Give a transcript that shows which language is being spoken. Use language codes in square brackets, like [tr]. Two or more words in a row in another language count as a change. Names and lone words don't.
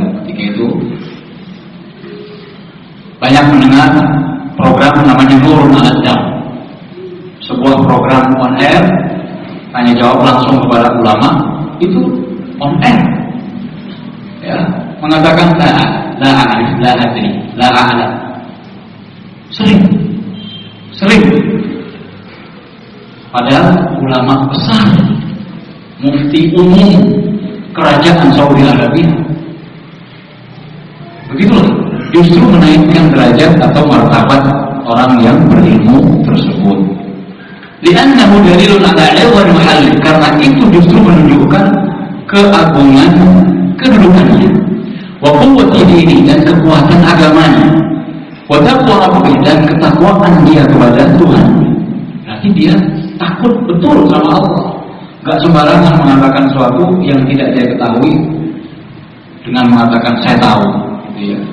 [id] Ketika itu banyak mendengar program namanya Nurun Al-Adab, sebuah program [en] on air [id] tanya jawab langsung kepada ulama, itu [en] on air [id] ya, mengatakan [ar] لا أدري، لا أعلم. [id] Sering padahal ulama besar, mufti umum kerajaan Saudi Arabia. Begitulah justru menaikkan derajat atau martabat orang yang berilmu tersebut. [ar] لأنه دليل على عظم محله, [id] karena itu justru menunjukkan keagungan kedudukannya, [ar] وقوة دينه, [id] dan kekuatan agamanya, [ar] وتقوى ربه, [id] dan ketakwaan dia kepada Tuhan. Berarti dia takut betul sama Allah, enggak sembarangan mengatakan sesuatu yang tidak dia ketahui dengan mengatakan saya tahu, gitu ya.